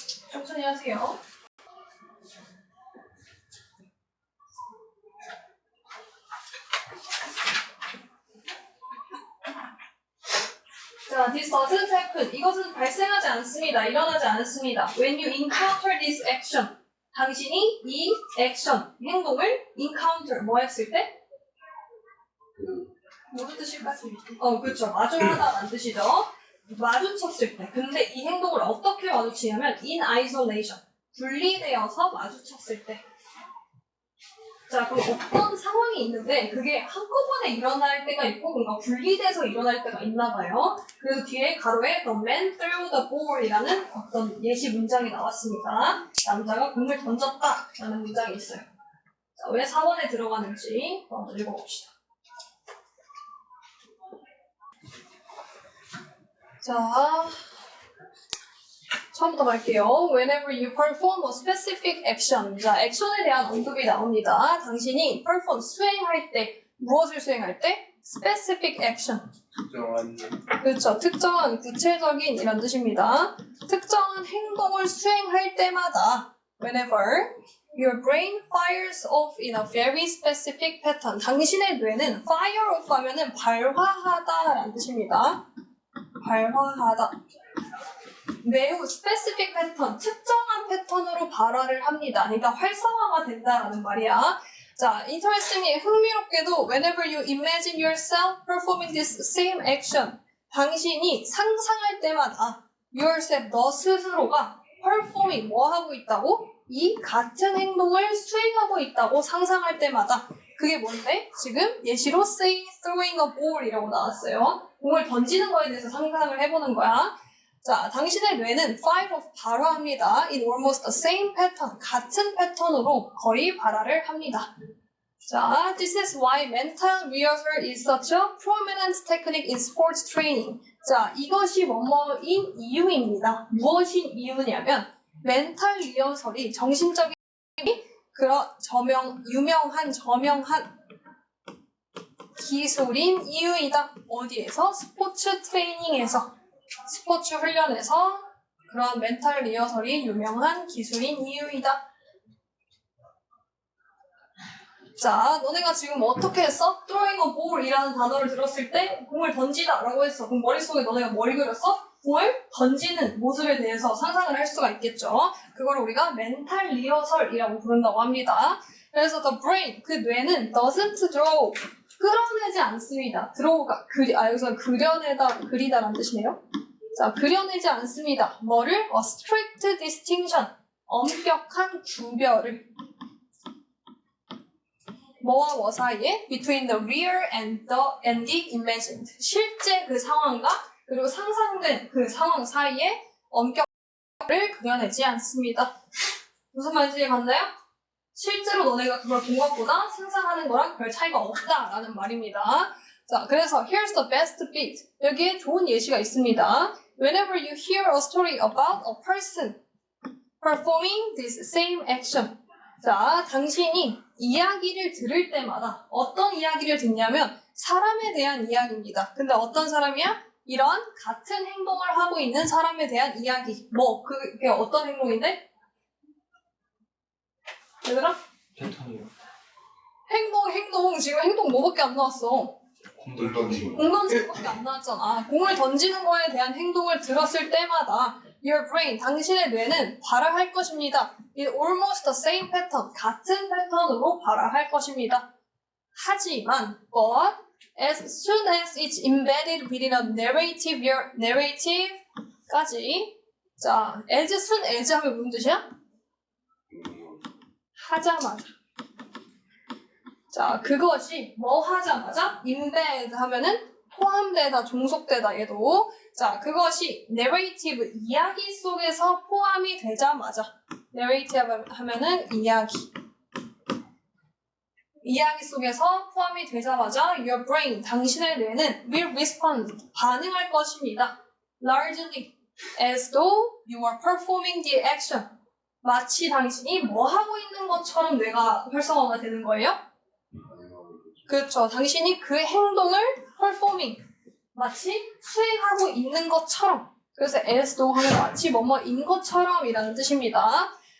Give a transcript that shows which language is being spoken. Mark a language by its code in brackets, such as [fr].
[ko] 천천히 하세요. [en] 자, this doesn't happen. [ko] 이것은 발생하지 않습니다. 일어나지 않습니다. [en] When you encounter this action. [ko] 당신이 이 액션, 행동을 encounter, 뭐 했을 때? 무슨 뜻일까? 그렇죠. 마주하다라는 뜻이죠. 마주쳤을 때. 근데 이 행동을 어떻게 마주치냐면 [en] in isolation. [ko] 분리되어서 마주쳤을 때. 자, 그럼 어떤 상황이 있는데 그게 한꺼번에 일어날 때가 있고 뭔가 분리돼서 일어날 때가 있나 봐요. 그래서 뒤에 가로에 [en] The man threw the ball [ko] 이라는 어떤 예시 문장이 나왔습니다. 남자가 공을 던졌다 라는 문장이 있어요. 자, 왜 4번에 들어가는지 한번 읽어봅시다. 자, 처음부터 갈게요. [en] Whenever you perform a specific action. [ko] 자, 액션에 대한 언급이 나옵니다. 당신이 perform, 수행할 때, 무엇을 수행할 때? [en] specific action. [ko] 특정한 그렇죠. 특정한, 구체적인 이란 뜻입니다. 특정한 행동을 수행할 때마다 [en] whenever your brain fires off in a very specific pattern. [ko] 당신의 뇌는 fire off 하면은 발화하다 라는 뜻입니다. 발화하다. 매우 specific 패턴, 특정한 패턴으로 발화를 합니다. 그러니까 활성화가 된다라는 말이야. 자, [en] interestingly, [ko] 흥미롭게도 [en] whenever you imagine yourself performing this same action, [ko] 당신이 상상할 때마다 yourself, 너 스스로가 performing, 뭐 하고 있다고? 이 같은 행동을 수행하고 있다고 상상할 때마다 그게 뭔데? 지금 예시로 [en] say throwing a ball [ko] 이라고 나왔어요. 공을 던지는 거에 대해서 상상을 해보는 거야. 자, 당신의 뇌는 fire off 발화합니다. [en] In almost the same pattern, [ko] 같은 패턴으로 거의 발화를 합니다. [en] 자, this is why mental rehearsal is such a prominent technique in sports training. [ko] 자, 이것이 뭐뭐인 이유입니다. 무엇인 이유냐면 멘탈 리허설이 정신적인 그런 유명한 기술인 이유이다. 어디에서? 스포츠 트레이닝에서, 스포츠 훈련에서 그런 멘탈 리허설이 유명한 기술인 이유이다. 자, 너네가 지금 어떻게 했어? [en] throwing a ball [ko] 이라는 단어를 들었을 때 공을 던지다 라고 했어. 그럼 머릿속에 너네가 뭘 그렸어? 공을 던지는 모습에 대해서 상상을 할 수가 있겠죠. 그걸 우리가 멘탈 리허설이라고 부른다고 합니다. 그래서 [en] the brain, [ko] 그 뇌는 [en] doesn't draw, [ko] 끌어내지 않습니다. draw가 여기서 그려내다, 그리다라는 뜻이네요. 자, 그려내지 않습니다. 뭐를? [en] A strict distinction, [ko] 엄격한 구별을. 뭐와 뭐 사이에? [en] Between the real and the imagined. [ko] 실제 그 상황과 그리고 상상된 그 상황 사이에 엄격을 그려내지 않습니다. 무슨 말인지 이해갔나요? 실제로 너네가 그걸 본 것보다 상상하는 거랑 별 차이가 없다라는 말입니다. 자, 그래서 [en] here's the best bit. [ko] 여기에 좋은 예시가 있습니다. [en] Whenever you hear a story about a person performing this same action. [ko] 자, 당신이 이야기를 들을 때마다 어떤 이야기를 듣냐면 사람에 대한 이야기입니다. 근데 어떤 사람이야? 이런 같은 행동을 하고 있는 사람에 대한 이야기. 그게 어떤 행동인데? 얘들아? 패턴이요. 행동. 지금 행동 뭐밖에 안 나왔어? 공 던지고. 공 던지는 것밖에 안 나왔잖아. 공을 던지는 거에 대한 행동을 들었을 때마다 [en] Your brain, [ko] 당신의 뇌는 발화할 것입니다. [en] It almost the same pattern, [ko] 같은 패턴으로 발화할 것입니다. 하지만, [en] but as soon as it's embedded within a narrative까지, 자, as soon as [ko] 하면 무슨 뜻이야? 하자마자. 자, 그것이 뭐 하자마자? embed 하면은 포함되다, 종속되다, 얘도. 자, 그것이 narrative, 이야기 속에서 포함이 되자마자. narrative 하면은 이야기. 이야기 속에서 포함이 되자마자 [en] your brain, [ko] 당신의 뇌는 [en] will respond, [ko] 반응할 것입니다. [en] largely as though you are performing the action. [ko] 마치 당신이 뭐 하고 있는 것처럼 뇌가 활성화가 되는 거예요. 그렇죠. 당신이 그 행동을 performing, 마치 수행하고 있는 것처럼. 그래서 [en] as though [ko] 하면 마치 뭐뭐인 것처럼 이라는 뜻입니다.